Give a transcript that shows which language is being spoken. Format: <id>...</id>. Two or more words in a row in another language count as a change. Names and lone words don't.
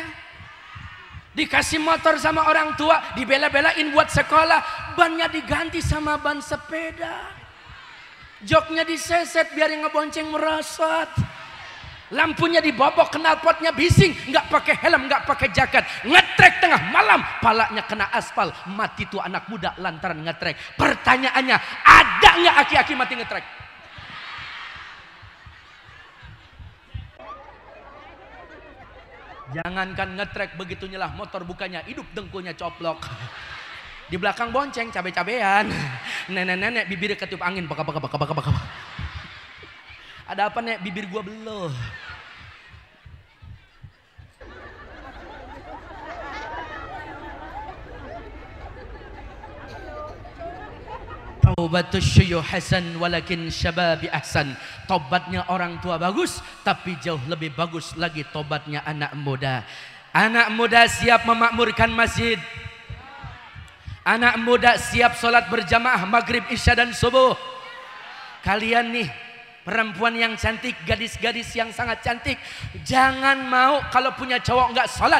<id>Dikasih motor sama orang tua, dibela-belain buat sekolah, bannya diganti sama ban sepeda. Joknya diseset biar yang ngebonceng merosot. Lampunya dibobok, knalpotnya bising, nggak pakai helm, nggak pakai jaket, ngetrek tengah malam, palanya kena aspal, mati tuh anak muda lantaran ngetrek. Pertanyaannya, ada nggak aki-aki mati ngetrek? Jangankan ngetrek, begitu nyelah motor bukannya hidup, dengkulnya coplok. Di belakang bonceng, cabe-cabean, nenek-nenek bibirnya ketiup angin, baka. Ada apa nek, bibir gua beloh.</id> <ar>توبة الشيوخ حسن ولكن الشباب أحسن.</ar> <id>Tobatnya orang tua bagus, tapi jauh lebih bagus lagi tobatnya anak muda. Anak muda siap memakmurkan masjid. Anak muda siap sholat berjamaah maghrib, isya dan subuh. Kalian nih perempuan yang cantik, gadis-gadis yang sangat cantik, jangan mau kalau punya cowok nggak sholat.</id>